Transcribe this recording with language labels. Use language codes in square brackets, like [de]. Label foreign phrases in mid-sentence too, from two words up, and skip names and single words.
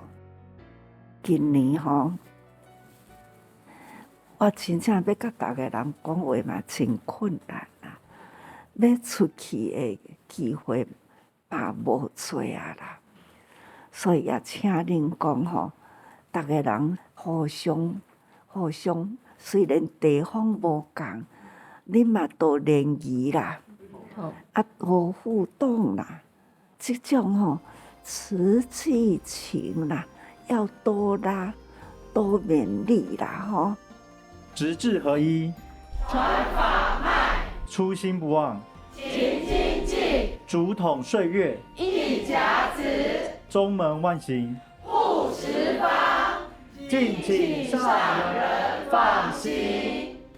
[nan] 今年吼，我真正要甲逐个人讲话嘛，真困难啦，要出去的机会嘛无多啊啦，所以也请恁讲吼，逐个人互相，虽然地方无共，恁嘛都联谊啦，多互动啦，这种吼慈济情啦，要多拉，多勉励啦吼。直志合一，传法脉，初心不忘，勤精进，竹筒岁月，一甲子，中门万行，护十方，敬请上人放心。